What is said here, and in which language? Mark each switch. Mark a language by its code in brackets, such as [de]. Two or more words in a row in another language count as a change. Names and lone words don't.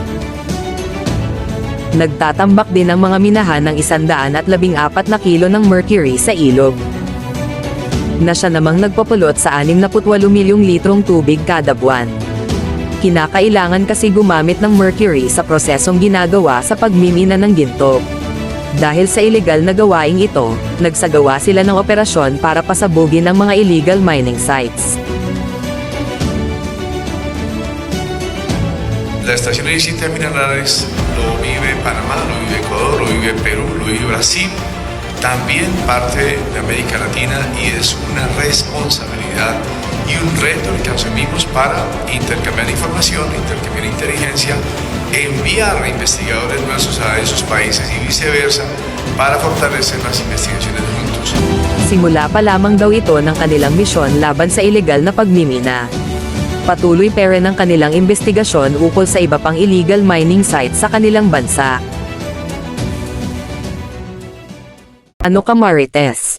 [tl] Nagtatambak din ang mga minahan ng 114 na kilo ng mercury sa ilog, na siya namang nagpapulot sa 68 milyong litrong tubig kada buwan. Kinakailangan kasi gumamit ng mercury sa prosesong ginagawa sa pagmimina ng ginto. Dahil sa ilegal na gawaing ito, nagsagawa sila ng operasyon para pasabugin ang mga [en] illegal mining sites. [es] La extracción de distintas minerales lo vive Panamá, lo vive Ecuador, lo vive Perú, lo vive Brasil, también parte de América Latina, y es una responsabilidad y un reto que asumimos para intercambiar información, intercambiar inteligencia, enviar a investigadores nuestros a esos países y viceversa para fortalecer las investigaciones juntos. [tl] Simula pa lamang daw ito ng kanilang misyon laban sa ilegal na pagmimina. Patuloy pa rin ang kanilang investigasyon ukol sa iba pang [en] illegal mining sites [tl] sa kanilang bansa. Ano ka Marites?